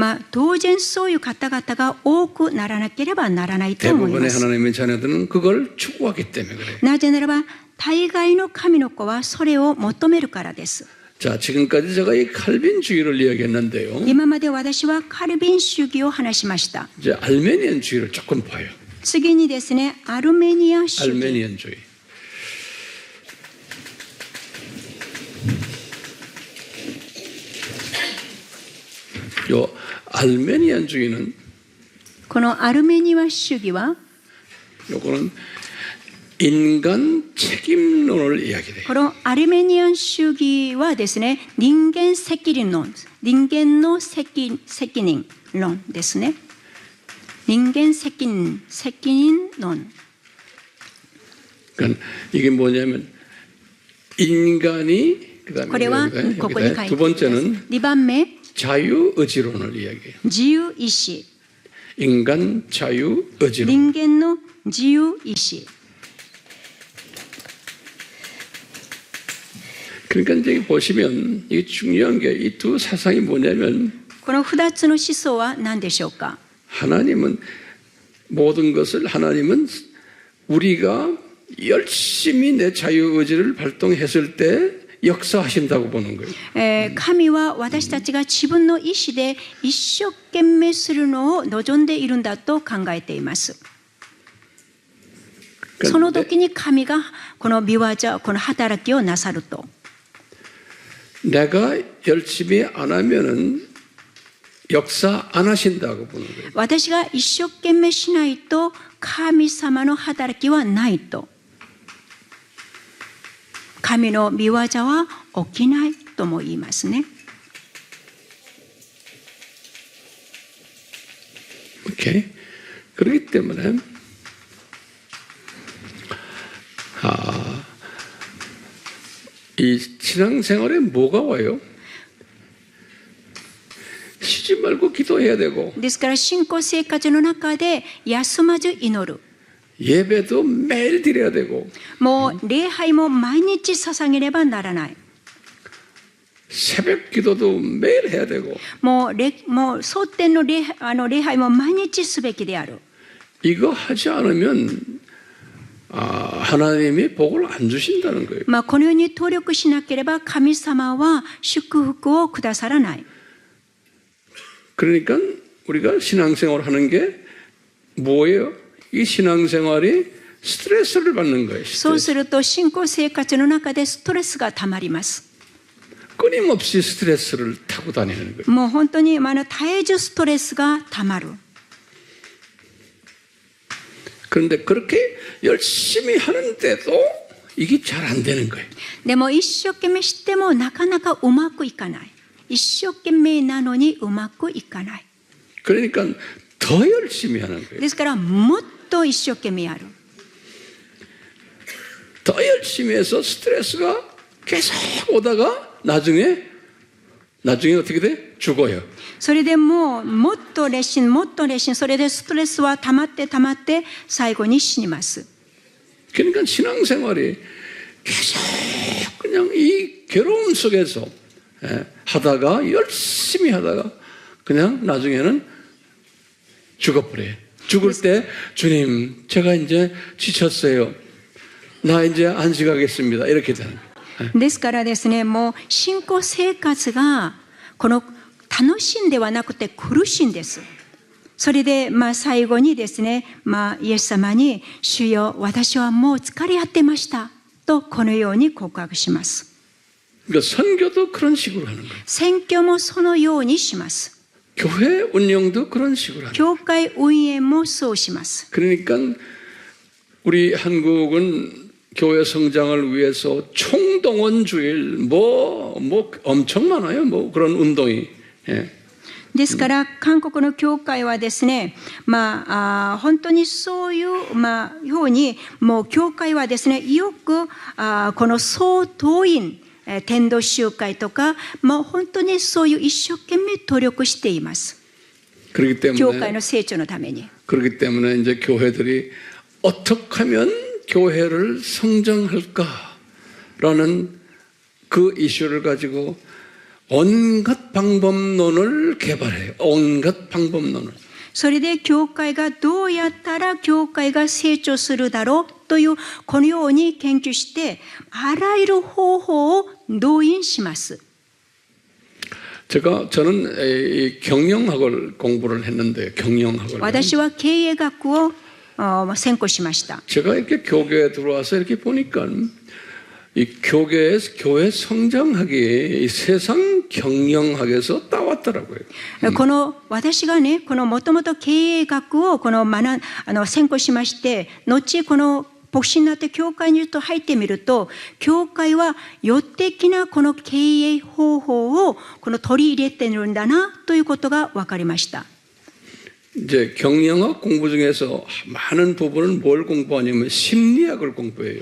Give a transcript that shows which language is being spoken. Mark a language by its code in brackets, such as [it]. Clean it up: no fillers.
[ja] 当然そういう方々が多くならなければならないと思いま [ko] 대부분의 [ja] す。 [ko] 하나님의 자녀들은 그걸 추구하기 때문에 그래요. [ja] なぜならば大概の神の子はそれを求めるからです。 [ko] 자, 지금까지 제가 이 칼빈주의를 이야기했는데요. [ja] 今まで私はカルビン主義を話しました。 [ko] 이제 알메니안주의를 조금 봐요. [ja] 次にですね、アルメニア主義。 [ko] 알메니안주의. 요 알메니안주의는 [ja] このアルメニア主義は [ko] 요거는 인간 책임론을 이야기해요. [ja] このアルメニアン主義はですね、人間責任論、人間の責任論ですね。人間責任論。 [ko] 그러니까 이게 뭐냐면 인간이 [ja] これは [ko] 그다음에 [ja] ここに書いてあります。 [ko] 두 번째는 [ja] 2番目、 [ko] 자유의지론을 이야기해요. [ja] 自由意志。 [ko] 인간 자유의지론. [ja] 人間の自由意志。 [ko] 그러니까 이제 보시면 이게 중요한 게 이 두 사상이 뭐냐면 [ja] この2つの思想は何でしょうか。 [ko] 하나님은 모든 것을 하나님은 우리가 열심히 내 자유의지를 발동했을 때 역사하신다고 보는 거예요. [ja] 神は私たちが自分の意志で一生懸命するのを望んでいるんだと考えています。その時に神がこの御業、この働きをなさると。 [ko] 내가 열심히 안 하면은 역사 안 하신다고 보는 거예요. [ja] 私が一生懸命しないと神様の働きはないと。神の御業は起きないとも言いますね。 [ko] 오케이. 그렇기 때문에 이 신앙생활에 뭐가 와요? 쉬지 말고 기도해야 되고 [ja] ですから信仰生活の中で休まず祈る。 [ko] 예배도 매일 드려야 되고 [ja] もう礼拝も毎日捧げればならない。 [ko] 새벽 기도도 매일 해야 되고 [ja] もう蒼天の礼拝も毎日すべきである。 [ko] 이거 하지 않으면 하나님이 복을 안 주신다는 거예요. [ja] このように努力しなければ神様は祝福をくださらない。 [ko] 그러니까 우리가 신앙생활을 하는 게 뭐예요? 이 신앙생활이 스트레스를 받는 거예요. [ja] そう [ko] 스트레스. [ja] すると信仰生活の中でストレスがたまります。 [ko] 끊임없이 스트레스를 타고 다니는 거예요. [ja] もう本当に絶えずストレスがたまる。 [ko] 그런데 그렇게 열심히 하는데도 이게 잘 안 되는 거예요. [ja] でも一生懸命してもなかなかうまくいかない。一生懸命なのにうまくいかない。 [ko] 그러니까 더 열심히 하는 거예요. [ja] ですからもっと一生懸命やる。 [ko] 더 열심히 해서 스트레스가 계속 오다가 나중에 어떻게 돼? 죽어요. [ja] それでもっと熱心、それでストレスは溜まって最後に死にます。 [ko] 그러니까 신앙생활이 계속 그냥 이 괴로움 속에서 하다가 열심히 하다가 그냥 나중에는 죽어버려요. 죽을 때 주님 제가 이제 지쳤어요. 나 이제 안식하겠습니다. 이렇게 되는 거예요. [ja] ですからですね、もう信仰生活がこの楽しんではなくて苦しいんです。それで最後にですね、イエス様に主よ私はもう疲れ果てましたとこのように告白します。 [ko] 그러니까 선교도 그런 식으로 하는 거예요. [ja] 宣教もそのようにします。 [ko] 교회 운영도 그런 식으로 하는 거예요. [ja] 教会運営もそうします。 [ko] 그러니까 우리 한국은 교회 성장을 위해서 총동원주일 뭐 엄청 많아요. 뭐 그런 운동이. 예. [ja] ですから韓国の教会はですね、本当にそういう、ようにもう教会はですね、よくこの総動員伝道集会とか、本当にそういう一生懸命努力しています。 [ko] 그렇기 [ja] 教会の成長のために。 [ko] 그렇기 때문에 이제 교회들이 어떻게 하면 교회를 성장할까라는 그 이슈를 가지고 온갖 방법론을 개발해요. 온갖 방법론을. [ja] それで教会がどうやったら教会が成長するだろうというこのように研究してあらゆる方法を動員します。 [ko] 저는 이 경영학을 공부를 했는데 경영학을. [ja] 私は経営学を専攻しました。 [ko] 제가 이렇게 교회에 들어와서 이렇게 보니까 이 교회 성장학이 이 세상 경영학에서 따왔더라고요. [ja] この私がね、このもともと経営学を専攻しまして、後この牧師になって教会に入ってみると、教会は予的なこの経営方法を取り入れているんだなということが分かりました。 [ko] 이제 경영학 공부 중에서 많은 부분은 뭘 공부하냐면 심리학을 공부해요.